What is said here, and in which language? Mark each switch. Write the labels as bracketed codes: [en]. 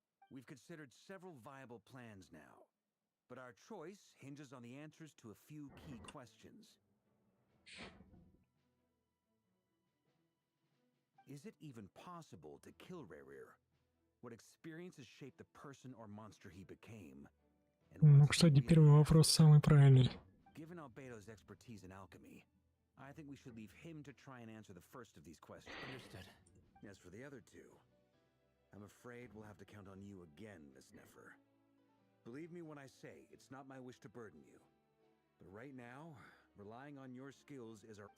[en] We've considered several viable plans now, but our choice hinges on the answers to a few key questions. Is it even possible to kill Rerir? What experiences shaped the person or monster he became? [ru] Ну, кстати, первый вопрос самый правильный. [en] Given Albedo's expertise in alchemy, I think we should leave him to try and answer the first of these questions. Understood. As for the other two, I'm afraid we'll have to count on you again, Miss Nefer. Believe me when I say it's not my wish to burden you. But right now, relying on your skills is our...